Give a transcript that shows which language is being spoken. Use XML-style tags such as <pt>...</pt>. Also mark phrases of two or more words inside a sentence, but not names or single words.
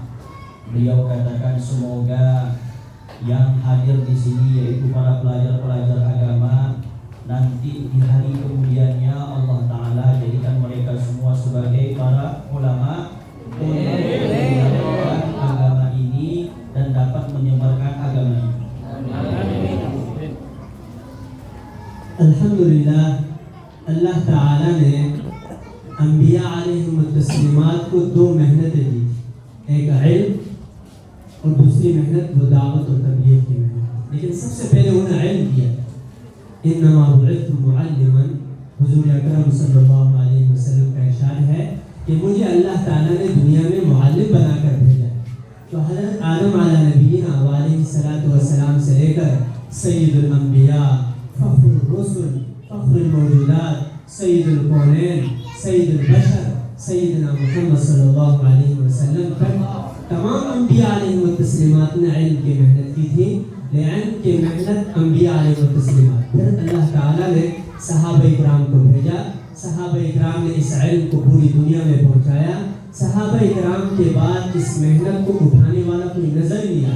<id>Beliau katakan semoga yang hadir di sini yaitu para pelajar-pelajar agama nanti di hari kemudiannya</id> <ar>الله تعالى</ar> <id>jadikan mereka semua sebagai para ulama untuk menyebarkan agama ini dan dapat menyebarkan agama ini.</id> <ur>الحمدللہ، اللہ تعالیٰ نے انبیاء علیہم التسلیمات کو دو محنتیں دی، ایک علم اور دوسری محنت وہ دعوت اور تبلیغ کی محنت. لیکن سب سے پہلے انہیں علم دیا.</ur> <ar>إنما بعثت معلما,</ar> <ur>حضور اکرم</ur> <ar>صلى الله عليه وسلم</ar> <ur>کا ارشاد ہے کہ مجھے اللہ تعالیٰ نے دنیا میں معلم بنا کر بھیجا. تو حضرت آدم</ur> <ar>على نبينا عليه الصلاة والسلام</ar> <ur>سے لے کر سید الانبیاء, فخر الرسل، فخر الموجودات، سید الکونین، سید البشر، سیدنا محمد</ur> <ar>صلى الله عليه وسلم</ar> <ur>تک تمام انبیاء علیہم التسلیمات نے علم کی محنت کی تھی. علم کی محنت انبیاء علیہم التسلیمات، پھر اللہ تعالیٰ نے صحابۂ کرام کو بھیجا. صحابۂ کرام نے اس علم کو پوری دنیا میں پہنچایا. صحابۂ کرام کے بعد اس محنت کو اٹھانے والا کوئی نظر نہیں آیا.</ur>